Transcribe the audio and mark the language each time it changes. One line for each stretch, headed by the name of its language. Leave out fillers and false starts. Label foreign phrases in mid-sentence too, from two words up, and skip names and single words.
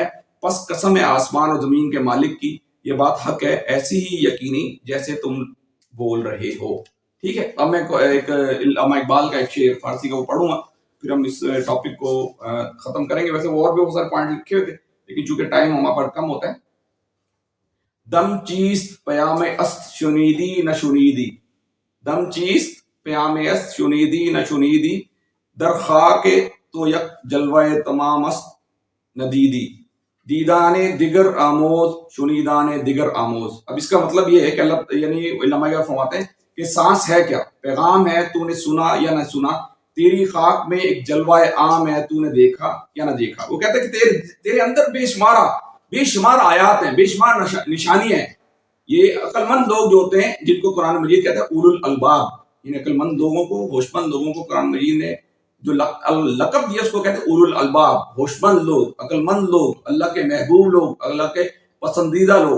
Urdu: پس قسم ہے آسمان اور زمین کے مالک کی, یہ بات حق ہے ایسی ہی یقینی جیسے تم بول رہے ہو. ٹھیک ہے, اب میں ایک علامہ اقبال کا ایک شعر فارسی کا وہ پڑھوں گا, پھر ہم اس ٹاپک کو ختم کریں گے. ویسے وہ اور بھی بہت سارے پوائنٹ لکھے ہوئے تھے لیکن چونکہ ٹائم ہمارا پر کم ہوتا ہے.
Persian: دم چیست پیام است شنیدی نہ شنیدی، دم چیست پیام است شنیدی نہ شنیدی، در خاک تو یک جلوہ تمام است ندیدی، دیدان دیگر آموز شنیدان دیگر آموز.
Urdu: اب اس کا مطلب یہ ہے کہ اللہ یعنی علماء کا فرماتے ہیں کہ سانس ہے کیا، پیغام ہے تو نے سنا یا نہ سنا، تیری خاک میں ایک جلوہ عام ہے تو نے دیکھا یا نہ دیکھا. وہ کہتے ہیں کہ تیرے اندر بے شمار آیات ہیں، بے شمار نشانیاں ہیں. یہ عقل مند لوگ جو ہوتے ہیں جن کو قرآن مجید کہتا ہے
Arabic: اولو الالباب،
Urdu: ان عقل مند لوگوں کو، ہوش مند لوگوں کو قرآن مجید نے جو لقب دیا اس کو کہتے ہیں
Arabic: اولو الالباب،
Urdu: ہوش مند لوگ، عقل مند لوگ، اللہ کے محبوب لوگ، اللہ کے پسندیدہ لوگ.